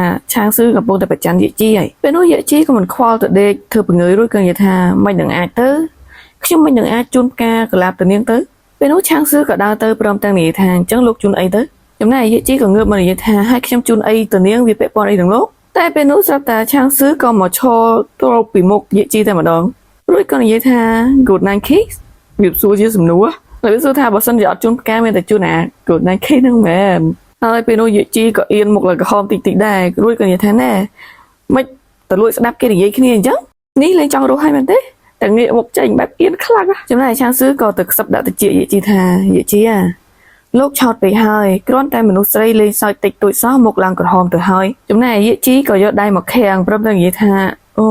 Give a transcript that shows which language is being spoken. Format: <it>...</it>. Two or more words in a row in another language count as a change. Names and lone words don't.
<km>ឆាងស៊ឺកំពុងតែប្រច័ណ្ឌយាជីហើយពេលនោះយាជីក៏មិនខ្វល់ទៅដេកធ្វើពង្ើយរួចក៏និយាយថាមិននឹងអាចទៅខ្ញុំមិននឹងអាចជូនផ្កា កលាបទៅនាងទៅពេលនោះឆាងស៊ឺក៏ដើរទៅព្រមទាំងនិយាយថាអញ្ចឹងលោកជូនអីទៅចំណែកយាជីក៏ងើបមកនិយាយថាឲ្យខ្ញុំជូនអីទៅនាងវាពាក់ព័ន្ធអីនឹងលោកតែពេលនោះស្រាប់តែឆាងស៊ឺក៏មកឈរទល់ពីមុខយាជីតែម្ដងរួចក៏និយាយថា</km> <en>good night kiss</en> <km>វាសួរជាសំណួរហើយវាសួរថាបើសិនជាអត់ជូនផ្កាមានតែជូនអា</km> <en>good night kiss</en> <km>ហ្នឹងមែនហើយពេលនោះយាជីក៏អៀនមុខឡើងក្រហមតិចដែរ រួចក៏និយាយថាណែមិនទៅលួចស្ដាប់គេនិយាយគ្នាអញ្ចឹងនេះលេងចង់រស់ហើយមែនទេតែងាកមុខចេញបែបអៀនខ្លាំងចំណែកឆាងស៊ឺក៏ទៅខ្សឹបដាក់ទៅជាយាជីថាយាជីលោកឆោត ពេកហើយគ្រាន់តែមនុស្សស្រីលេងសើចតិចតួចសោះមុខឡើងក្រហមទៅហើយចំណែកយាជីក៏យកដៃមកខាំងព្រមទាំងនិយាយថាអូ</km>